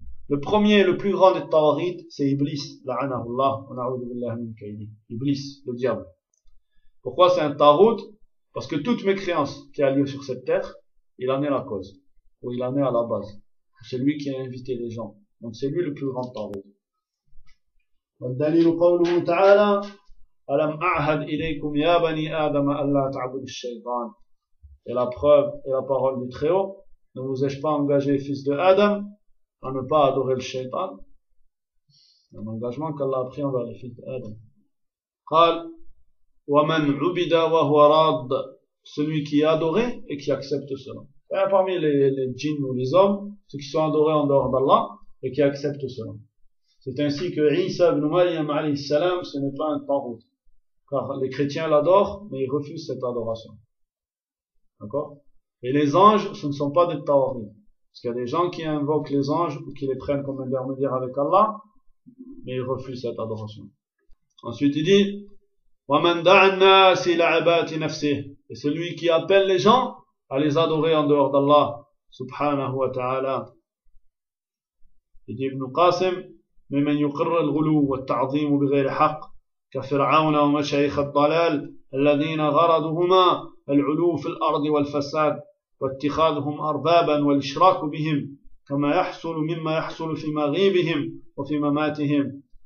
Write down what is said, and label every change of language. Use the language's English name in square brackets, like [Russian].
[French] Le premier et le plus grand des tawarit, c'est Iblis, [Arabic] la'anahullah, wa na'udhu billahi min kaydi. [French] Iblis, le diable. Pourquoi c'est un tawarit? Parce que toute mécréance qui a lieu sur cette terre, il en est la cause. Ou il en est à la base. C'est lui qui a invité les gens. Donc c'est lui le plus grand tawarit. [Arabic] والدليل قوله تعالى ألم أعهد إليكم يا بني آدم ألا تعبدوا الشيطان. [French] Et la preuve et la parole du Très-Haut, ne vous ai-je pas engagé, fils de Adam, à ne pas adorer le shaitan. Un engagement qu'Allah a pris envers les fils d'Adam. [Arabic] قال ومن عبد وهو راض. [French] Celui qui est adoré et qui accepte cela. Et parmi les djinns ou les hommes, ceux qui sont adorés en dehors d'Allah et qui acceptent cela. C'est ainsi que Isa ibn Maryam alayhi salam, ce n'est pas un tawarit. Car les chrétiens l'adorent, mais ils refusent cette adoration. D'accord? Et les anges, ce ne sont pas des tawarit. Parce qu'il y a des gens qui invoquent les anges ou qui les prennent comme intermédiaire avec Allah, mais ils refusent cette adoration. Ensuite, il dit, [Arabic] وَمَنْ دَعَ النَّاسِ لَعَبَاتِ نَفْسِهِ. [French] Et celui qui appelle les gens à les adorer en dehors d'Allah, subhanahu wa ta'ala. Il dit Ibn Qasim, [Arabic] ممن يقر الغلو والتعظيم بغير حق كفرعون ومشايخ الضلال الذين غرضهما العلو في الأرض والفساد واتخاذهم أربابا والإشراك بهم كما يحصل مما يحصل في مغيبهم وفي مماتهم.